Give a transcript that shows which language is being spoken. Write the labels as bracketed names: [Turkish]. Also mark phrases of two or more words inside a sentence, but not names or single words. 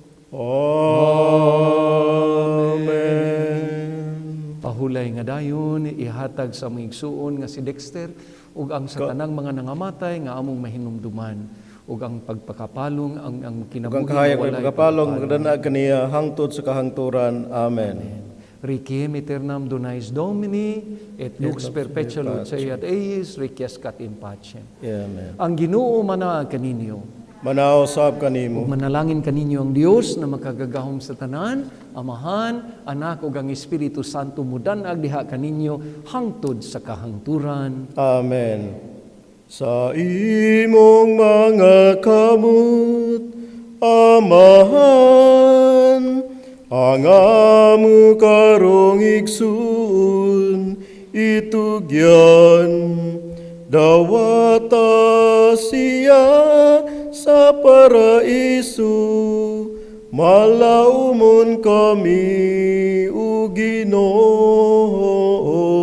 [Cebuano] Amen. Pahulay nga dayon ihatag sa mga igsuon nga si Dexter ug ang sa tanang mga nangamatay nga among mahinumduman ug ang pagpakapalong ang kinabuhi Kang kahayag nga ng pagkapalong, magdanag kaniya hangtod sa kahangturan. Amen. [Latin] Requiem aeternam donais Domini et lux perpetua luce et eis requiescat in pacem. [Cebuano] Amen. Ang Ginoo manaag kaninyo. Manaw sab kanimo. Manalangin kaninyo ang Dios na makagagahom sa tanan, Amahan, Anak ug ang Espiritu Santo mudanag diha kaninyo hangtod sa kahangturan. Amen. Sa imong mga kamot, Amahan, ang amo karong igsoon, itugyan, dawata siya sa paraiso, malaumon kami o Ginoo.